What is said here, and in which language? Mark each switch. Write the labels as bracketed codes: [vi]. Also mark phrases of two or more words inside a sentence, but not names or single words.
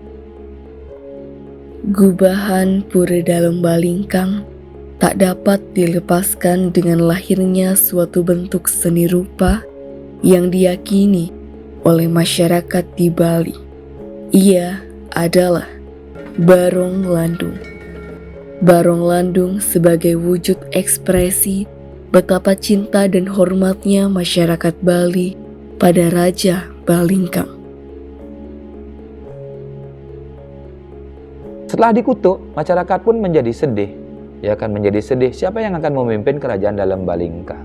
[id] Gubahan pura dalam Balingkang tak dapat dilepaskan dengan lahirnya suatu bentuk seni rupa yang diyakini oleh masyarakat di Bali. Ia adalah barong landung. Barong landung sebagai wujud ekspresi betapa cinta dan hormatnya masyarakat Bali pada Raja Balingkang. Setelah dikutuk, masyarakat pun menjadi sedih. Ya akan menjadi sedih, siapa yang akan memimpin kerajaan dalam Balingkang?